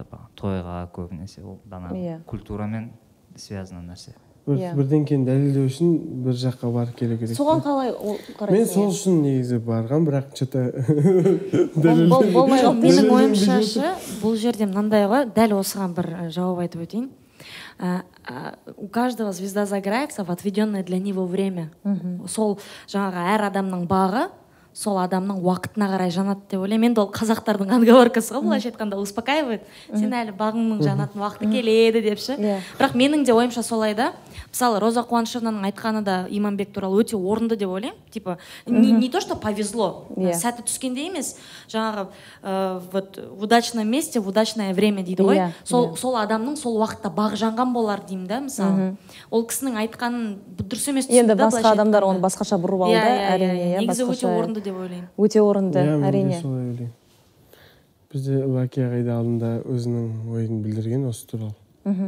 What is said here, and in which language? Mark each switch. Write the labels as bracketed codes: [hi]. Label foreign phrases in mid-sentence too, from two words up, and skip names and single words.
[kk] Тойға көбінесе ол банағы культурамен связаны нәрсе. Бірден кейін дәлелдеу үшін бір жаққа барып келу керек. Соған қалай қарайсың? Мен сол үшін негізі барған, бірақ что-то менің ойымша бұл жерде мынандай ғой, дәл осыған бір жауап айтып өтейін. [ru] У каждого звезда загорается в отведенное для него время. [kk] Сол жаңағы әр адамның бағы сол адамның уақытына қарай жанады деп ойлаймын. Енді ол қазақтардың отговоркасы ғой, былайша айтқанда успокаивает. Сен әлі бағыңның жанатын уақыты келеді депші. Бірақ менің де ойымша солай да. Мысалы, Роза Қуанышевнаның айтқаны да Иманбек туралы өте орынды деп ойлаймын. [ru] Типа, не то, что повезло, [kk] сәті түскенде емес, жаңағы [ru] в удачном месте, в удачное время [kk] дейді ғой. Сол адамның сол уақытта бағы жанған болар деймін да, мысалы. Ол кісінің айтқанын дұрыс емес түсінді. Енді басқа адамдар оны басқаша бұрып алды, әрине. Негізі өте орынды деп ойлаймын. Өте орынды, әрине. Бізде Лаки ағайда алдында өзінің ойын білдірген осы туралы.